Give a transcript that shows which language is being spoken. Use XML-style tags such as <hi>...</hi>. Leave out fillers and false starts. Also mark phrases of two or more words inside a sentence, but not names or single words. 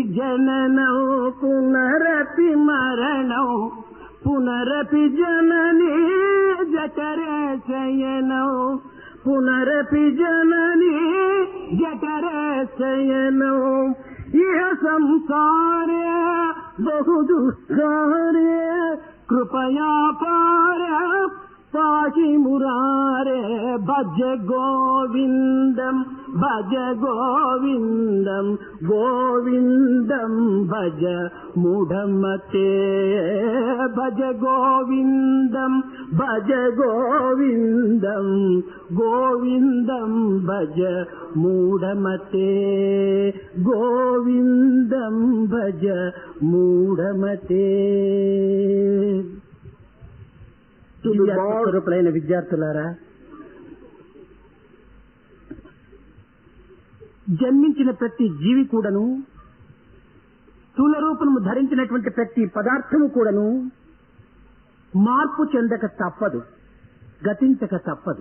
<sa>జననం పునరపి మరణం పునరపి జననీ జఠరే శయనం పునరపి జననీ జఠరే శయనం ఇహ సంసారే బహు దుఃఖారే కృపయా పార పాహి మురారే భజ గోవిందం భజ గోవిందం గోవిందం భజ మూఢమతే భజ గోవిందం భజ గోవిందం గోవిందం భజ మూఢమతే గోవిందం భజ మూఢమతే.</sa> <te>స్వరూపులైన విద్యార్థులారా, జన్మించిన ప్రతి జీవి కూడాను, స్థూల రూపము ధరించినటువంటి ప్రతి పదార్థము కూడాను మార్పు చెందక తప్పదు, గతించక తప్పదు.</te>